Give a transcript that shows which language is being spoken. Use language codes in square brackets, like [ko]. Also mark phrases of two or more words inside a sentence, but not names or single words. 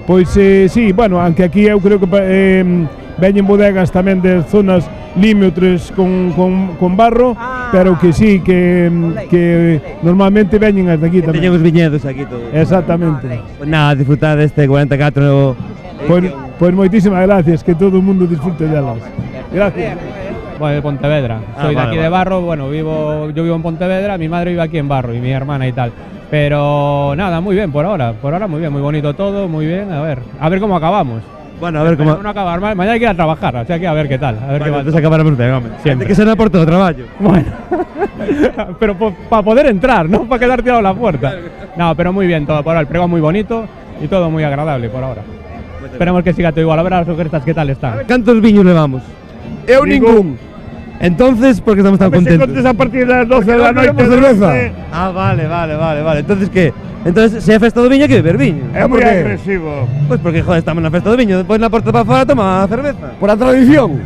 [gl] Pois sí, [es] bueno, aunque [gl] aquí eu creo que veñen bodegas tamén de zonas límitres con Barro, pero que sí, que normalmente veñen as de aquí tamén. Teñemos viñedos aquí todos. Exactamente. [es] Pues nada, [gl] disfrutar deste 44. Pois moitísimas gracias, que todo o mundo disfrute delas. Gracias. [es] Bueno, de Pontevedra. Soy de aquí de Barro, bueno, yo vivo en Pontevedra, mi madre vive aquí en Barro y mi hermana y tal. Pero nada, muy bien por ahora muy bien, muy bonito todo, muy bien, a ver cómo acabamos. Bueno, a ver cómo... No acabar, mañana hay que ir a trabajar, o sea que a ver qué tal. A ver qué va. Entonces acabaremos bien, hombre. Siempre. [gl] Que se no por todo traballo. [es] Bueno, pero para poder entrar, no para quedar tirado a la puerta. No, pero muy bien todo por ahora, el pregón muy bonito y todo muy agradable por ahora. Esperemos que siga todo igual, a ver a las ofertas qué tal están. [gl] ¿Cuántos viños levamos? Eu ningún. [es] Entonces, ¿por qué estamos tan contentos? [gl] A partir das 12 da noite cerveza. [es] Ah, vale. Entonces, ¿qué? [gl] Entonces, se é festa do viño, que beber viño. É moi agresivo. [es] Pues porque, joder, [gl] estamos na festa do viño, despois na porta para fora toma cerveza. Por a tradición.